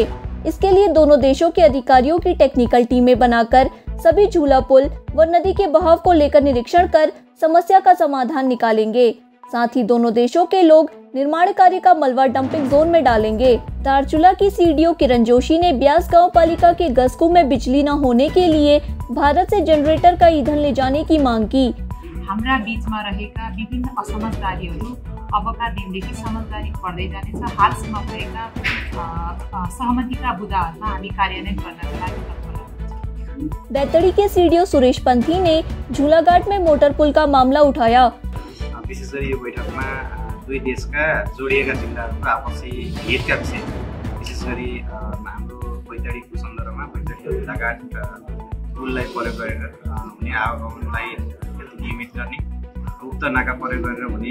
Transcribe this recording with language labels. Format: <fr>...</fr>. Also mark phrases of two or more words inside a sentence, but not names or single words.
<hi>इसके लिए दोनों देशों के अधिकारियों की</hi> <en>technical teams</en> <hi>बनाकर सभी झूला पुल व नदी के बहाव को लेकर निरीक्षण कर समस्या का समाधान निकालेंगे। साथ ही दोनों देशों के लोग निर्माण कार्य का मलबा</hi> <en>dumping zone</en> <hi>में डालेंगे। दार्चुला की सीडीओ किरण जोशी ने ब्यास गांव पालिका के गस्कू में बिजली न होने के लिए भारत से जनरेटर का ईंधन ले जाने की मांग की।</hi> <ne>हाम्रा बीचमा रहेका विभिन्न असमझदारीहरू अबका दिनदेखि समझदारी बढ्दै जानेछ। हालसम्म भएका सहमतिका बुदाहरूमा हामी कार्यान्वयन गर्नका लागि तत्पर हुन्छौँ।</ne> <hi>बैतडी के सीडीओ सुरेश पंथी ने झूलाघाट में मोटर पुल का मामला उठाया।</hi> <ne>विशेष गरी यो बैठकमा दुई देशका जोडिएका जिल्लाहरूको आपसी हितका विषय, विशेष गरी हाम्रो बैतडीको सन्दर्भमा बैतडी झूलाघाट पुललाई प्रयोग गरेर हुने आवागमनलाई नियमित गर्ने, उक्त नाका प्रयोग गरेर हुने</ne>